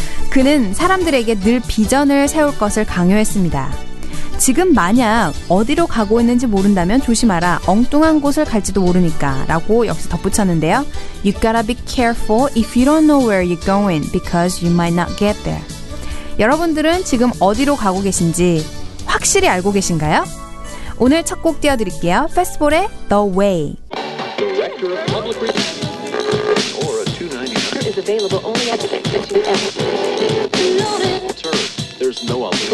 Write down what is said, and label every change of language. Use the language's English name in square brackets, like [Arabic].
[Korean] 그는 사람들에게 늘 비전을 세울 것을 강요했습니다. 지금 만약 어디로 가고 있는지 모른다면 조심하라. 엉뚱한 곳을 갈지도 모르니까 라고 역시 덧붙였는데요. [English] You gotta be careful if you don't know where you're going because you might not get there. [Korean] 여러분들은 지금 어디로 가고 계신지 확실히 알고 계신가요? 오늘 첫 곡 띄워드릴게요. 페스티벌의 The Way. Director of Public Relations or a 299 is available only at the Sir, there's no other.